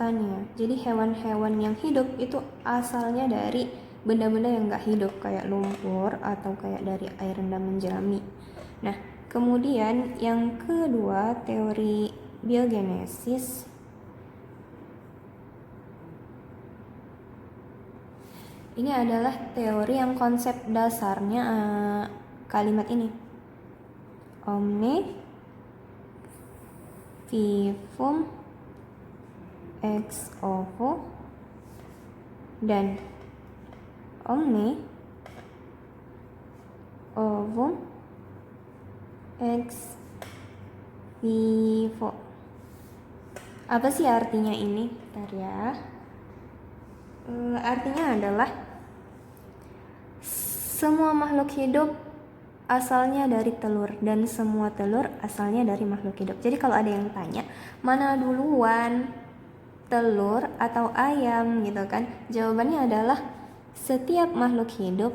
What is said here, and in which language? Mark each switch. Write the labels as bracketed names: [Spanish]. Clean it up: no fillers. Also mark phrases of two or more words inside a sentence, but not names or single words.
[Indonesian] Jadi hewan-hewan yang hidup itu asalnya dari benda-benda yang nggak hidup kayak lumpur atau kayak dari air rendaman jerami. Nah, kemudian yang kedua, teori biogenesis. Ini adalah teori yang konsep dasarnya kalimat ini. [Latin] Omne vivum ex ovo dan omne ovum ex vivo. [Indonesian] Apa sih artinya ini? Bentar ya. Artinya adalah semua makhluk hidup asalnya dari telur dan semua telur asalnya dari makhluk hidup. Jadi kalau ada yang tanya mana duluan, telur atau ayam gitu kan, jawabannya adalah setiap makhluk hidup.